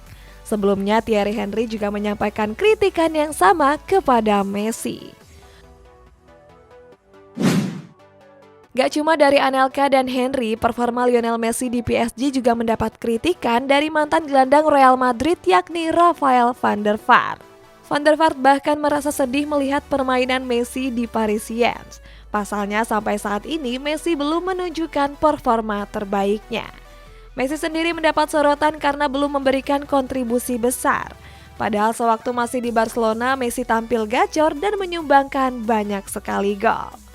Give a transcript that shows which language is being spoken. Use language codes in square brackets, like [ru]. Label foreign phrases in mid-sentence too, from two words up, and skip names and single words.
[id] Sebelumnya, Thierry Henry juga menyampaikan kritikan yang sama kepada Messi. Gak cuma dari Anelka dan Henry, performa Lionel Messi di PSG juga mendapat kritikan dari mantan gelandang Real Madrid yakni Rafael van der Vaart. Van der Vaart bahkan merasa sedih melihat permainan Messi di Parisiens. Pasalnya sampai saat ini Messi belum menunjukkan performa terbaiknya. Messi sendiri mendapat sorotan karena belum memberikan kontribusi besar. Padahal sewaktu masih di Barcelona, Messi tampil gacor dan menyumbangkan banyak sekali gol.